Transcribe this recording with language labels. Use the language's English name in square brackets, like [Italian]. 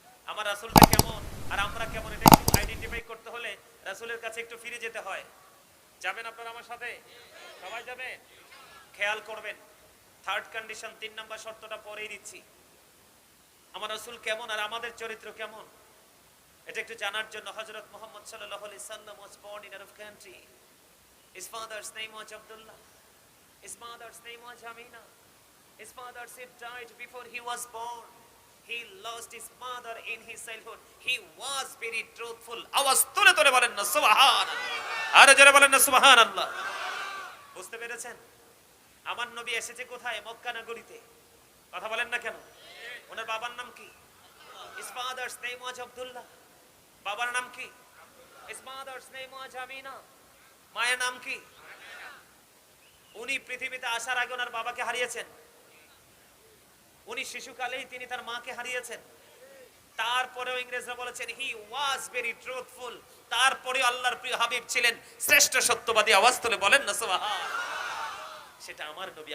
[Bangla] আমার রাসূলটা কেমন আর আমরা কেমন, এটা একটু আইডেন্টিফাই করতে হলে রাসূলের কাছে একটু ফিরে যেতে হয়। যাবেন আপনারা আমার সাথে? সবাই যাবে? খেয়াল করবেন, থার্ড কন্ডিশন, তিন নাম্বার শর্তটা পরেই দিচ্ছি। আমার রাসূল কেমন আর আমাদের চরিত্র কেমন, এটা একটু জানার জন্য হযরত মুহাম্মদ সাল্লাল্লাহু আলাইহি সাল্লাম [English] was born in Arab country. His father's name was Abdullah. His mother's name was Amina. His father said died before he was born. He lost his mother in his childhood. He was very truthful. [Bangla] আওয়াজ তুলে তুলে বলেন না সুবহানাল্লাহ। আরে জোরে বলেন না সুবহানাল্লাহ। বুঝতে পেরেছেন? আমার নবী এসেছে কোথায়? মক্কা নগরীতে। কথা বলেন না কেন? ওনার বাবার নাম কি? [English] His father's name was Abdullah. [Bangla] বাবার নাম কি? [English] His mother's name was Amina. [Bangla] মায়ের নাম কি? উনি পৃথিবীতে আসার আগে ওনার বাবাকে হারিয়েছেন। উনি শিশুকালেই তিনি তার মাকে হারিয়েছেন। তারপরেও ইংরেজরা বলেছেন [English] He was very truthful. [Bangla] তারপরে আল্লাহর প্রিয় হাবিব ছিলেন শ্রেষ্ঠ সত্যবাদী। আওয়াজ তুলে বলেন না সুবহান। সেটা আমার নবী।